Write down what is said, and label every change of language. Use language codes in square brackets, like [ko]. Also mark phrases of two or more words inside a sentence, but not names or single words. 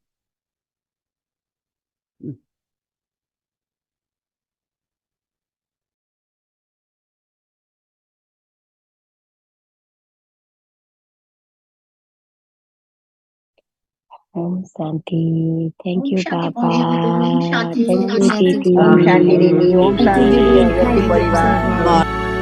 [hi] Om Santi. [en] Thank you, Baba. [hi] Om Shanti. [en] Thank you, [hi] Shanti. Didi. Om Shanti Didi. Om [en] Thank you, [hi] Shanti Didi. Agati [en] Thank you, [hi] Parivar. Baba.